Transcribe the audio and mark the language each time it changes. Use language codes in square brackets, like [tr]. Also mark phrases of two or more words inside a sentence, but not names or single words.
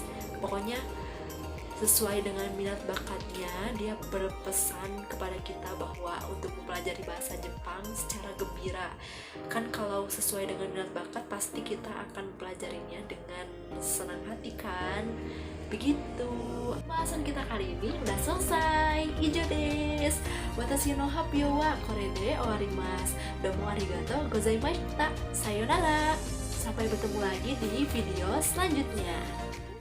[id] Pokoknya sesuai dengan minat bakatnya, dia berpesan kepada kita bahwa untuk mempelajari bahasa Jepang secara gembira. Kan kalau sesuai dengan minat bakat, pasti kita akan mempelajarinya dengan senang hati kan? Begitu. Pembahasan kita kali ini udah selesai. [ja] 以上です. 私の発表はこれで終わります。どうもありがとうございました. Sayonara. [id] Sampai bertemu lagi di video selanjutnya.